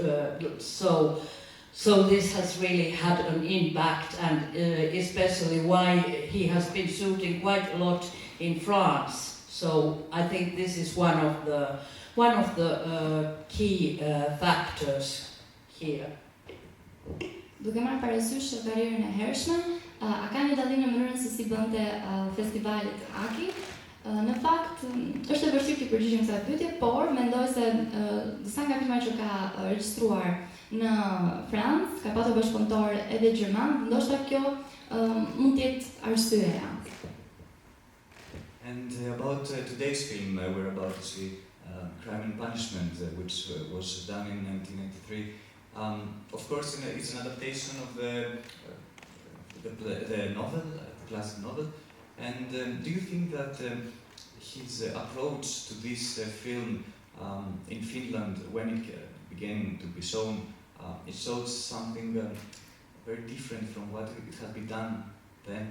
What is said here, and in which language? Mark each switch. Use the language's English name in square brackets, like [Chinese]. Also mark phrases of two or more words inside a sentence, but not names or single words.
[English] So this has really had an impact, and especially why he has been shooting quite a lot in France. So I think this is one of the key factors here. [Albanian] Duke marrë parasysh karrierën e hershme, a ka një dallim në mënyrën se si bënte festivalet Aki? Në fakt, është e vështirë të përgjigjem kësaj pyetje, por mendoj se disa nga filmat që ka regjistruar në Francë, ka patur bashkëpunëtor edhe gjerman, ndoshta kjo mund të jetë arsyeja. [English] And about today's film, we're about to see Crime and Punishment, which was done in 1993. Of course, it's an adaptation of the novel, the classic novel. And do you think that his approach to this film in Finland, when it began to be shown, it shows something very different from what it had been done then?